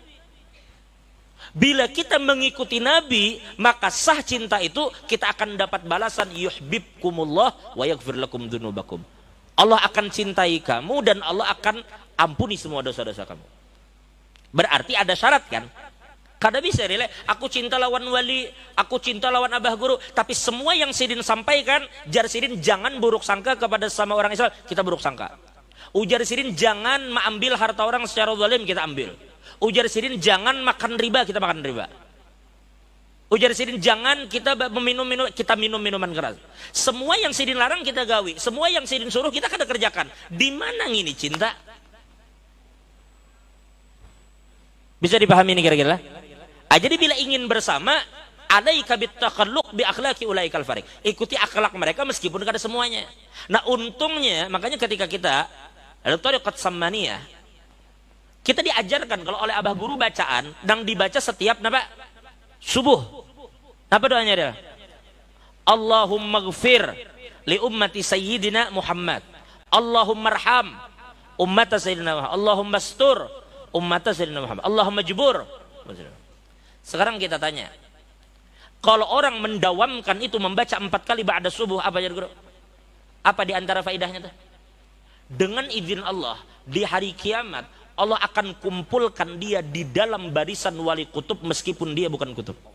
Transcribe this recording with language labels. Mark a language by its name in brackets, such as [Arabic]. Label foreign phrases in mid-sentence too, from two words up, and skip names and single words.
[Indonesian] Bila kita mengikuti Nabi, maka sah cinta itu, kita akan dapat balasan [Arabic] يحببكم الله ويغفر لكم ذنوبكم. [Indonesian] Allah akan cintai kamu dan Allah akan ampuni semua dosa-dosa kamu. Berarti ada syarat kan? [Banjar] Kada bisa relay, aku cinta lawan wali, aku cinta lawan abah guru, tapi semua yang Sidin sampaikan, jar Sidin jangan buruk sangka kepada sama orang Islam, kita buruk sangka. Ujar Sidin jangan mengambil harta orang secara zalim, kita ambil. Ujar Sidin jangan makan riba, kita makan riba. Ujar Sidin jangan kita kita minum minuman keras. Semua yang Sidin larang kita gawi, semua yang Sidin suruh kita kada kerjakan. [Indonesian] Di mana ini cinta? Bisa dipahami ini kira-kira? Jadi bila ingin bersama, [Arabic] عليك بالتخلق بأخلاق أولئك الفريق. [Indonesian] Ikuti akhlak mereka meskipun kada semuanya. Nah, untungnya makanya ketika kita ada thariqat sammaniyah, kita diajarkan kalau oleh abah guru bacaan dan dibaca setiap napa? Subuh. Apa doanya dia? [Arabic] اللهم اغفر لأمة سيدنا محمد. اللهم ارحم أمة سيدنا محمد. اللهم استر أمة سيدنا محمد. اللهم اجبر. [Indonesian] Sekarang kita tanya, kalau orang mendawamkan itu membaca 4 kali ba'da subuh, apa jadi guru? Apa di antara faedahnya tuh? Dengan izin Allah, di hari kiamat Allah akan kumpulkan dia di dalam barisan wali kutub meskipun dia bukan kutub.